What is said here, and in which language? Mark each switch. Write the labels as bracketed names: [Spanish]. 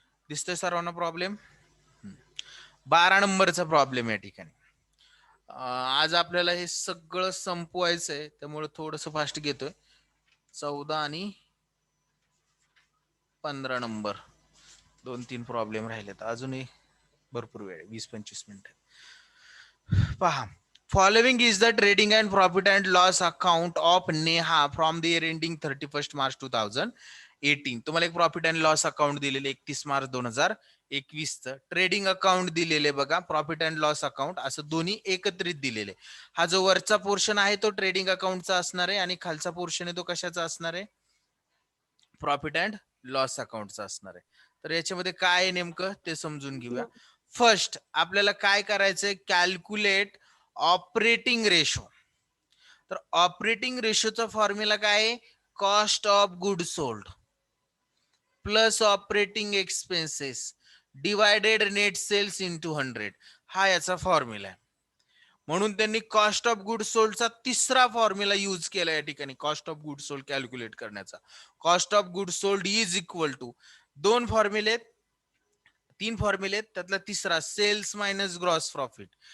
[Marathi] दिसतोय सर्वांना प्रॉब्लेम? 12 नंबरचा प्रॉब्लेम या ठिकाणी. आज आपल्याला हे सगळं संपवायचंय, त्यामुळे थोडस फास्ट घेतोय. 14 आणि 15 नंबर 2-3 प्रॉब्लेम राहिलेत. अजूनही भरपूर वेळ, 20-25 मिनिट. [English] पहा, following is the trading and profit and loss account of Neha from the year ending 31st March 2018. [Marathi] तुम्हाला एक प्रॉफिट अँड लॉस अकाउंट दिलेले 31 मार्च 2021 च ट्रेडिंग अकाउंट दिलेले बघा, प्रॉफिट अँड लॉस अकाउंट असं दोन्ही एकत्रित दिलेले. हा जो वरचा पोर्शन आहे तो ट्रेडिंग अकाउंटचा असणार आहे आणि खालचा पोर्शन आहे तो कशाचा असणार आहे? प्रॉफिट अँड लॉस अकाउंटचा असणार आहे. तर याच्यामध्ये काय नेमकं ते समजून घेऊया. फर्स्ट आपल्याला काय करायचंय? [English] Calculate operating ratio. [Marathi] तर ऑपरेटिंग रेशोचा फॉर्म्युला काय आहे? [English] Cost of good sold plus operating expenses divided net sales into 100. [Marathi] हा याचा फॉर्म्युला आहे. म्हणून त्यांनी कॉस्ट ऑफ गुड सोल्डचा तिसरा फॉर्म्युला यूज केला या ठिकाणी cost of good sold calculate करण्याचा. [English] cost of good sold is equal to [Marathi] तीन फॉर्म्युले त्यातला तिसरा [English] Sales minus gross profit.